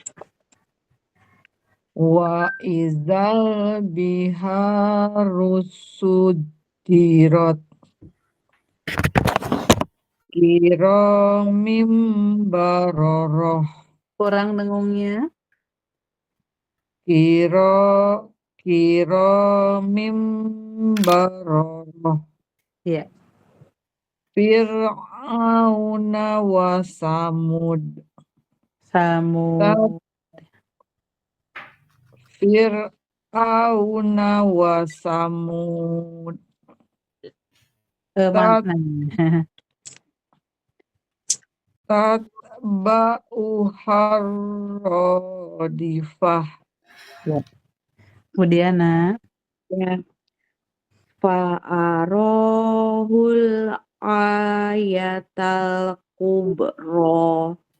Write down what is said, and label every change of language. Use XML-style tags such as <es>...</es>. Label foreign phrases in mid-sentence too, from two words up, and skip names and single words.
<ar>Wa izal biharu sujirat kiramim baroroh</ar> <id>Kurang dengungnya.</id> <ar>kiramim baroroh</ar> <id>Ya.</id> <ar>Fir'auna wa samud Samu. Fir'auna wa samud</ar> <id>Mana?</id> <ar>tatba'u harrodifah.</ar> <id>Ya. Kemudian, Nak.</id> <ar>Ya. Fa'arohul ayatal kubro.</ar>